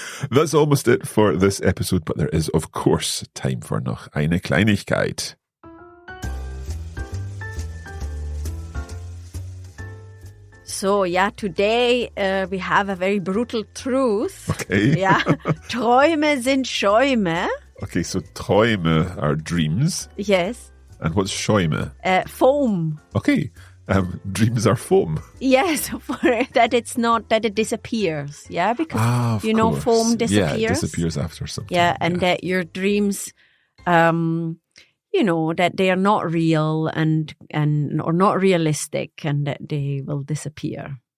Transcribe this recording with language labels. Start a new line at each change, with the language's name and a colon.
English: That's almost it for this episode, but there is, of course, time for
German: noch eine Kleinigkeit.
English: So, yeah, today we have a very brutal truth. Okay.
German: Yeah, Träume sind Schäume.
English: Okay, so Träume are dreams. Yes. And what's Schäume? Foam. Okay, dreams are foam. Yes, that it disappears. Yeah, because, of course. Foam disappears. Yeah, it disappears after some time. Yeah, and that your dreams... that they are not real and or not realistic and that they will disappear.